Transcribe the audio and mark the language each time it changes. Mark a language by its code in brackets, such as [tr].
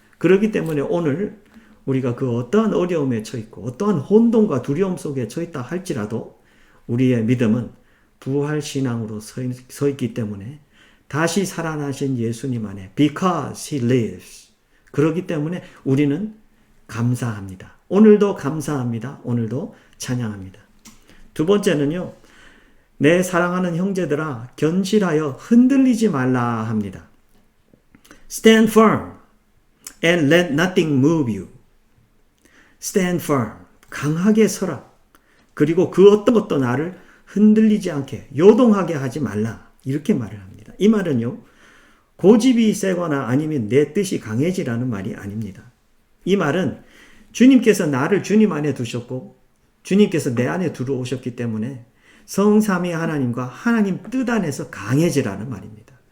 [ko] 그렇기 때문에 오늘 우리가 그 어떠한 어려움에 처했고 어떠한 혼돈과 두려움 속에 처했다 할지라도 우리의 믿음은 부활신앙으로 서 있기 때문에 다시 살아나신 예수님 안에 [en] because He lives. [ko] 그렇기 때문에 우리는 감사합니다. 오늘도 감사합니다. 오늘도 찬양합니다. 두 번째는요, 내 사랑하는 형제들아 견실하여 흔들리지 말라 합니다. [en] Stand firm and let nothing move you. Stand firm. [ko] 강하게 서라. 그리고 그 어떤 것도 나를 흔들리지 않게 요동하게 하지 말라. 이렇게 말을 합니다. 이 말은요, 고집이 세거나 아니면 내 뜻이 강해지라는 말이 아닙니다. 이 말은 주님께서 나를 주님 안에 두셨고 주님께서 내 안에 들어오셨기 때문에 성삼위 하나님과 하나님 뜻 안에서 강해지라는 말입니다.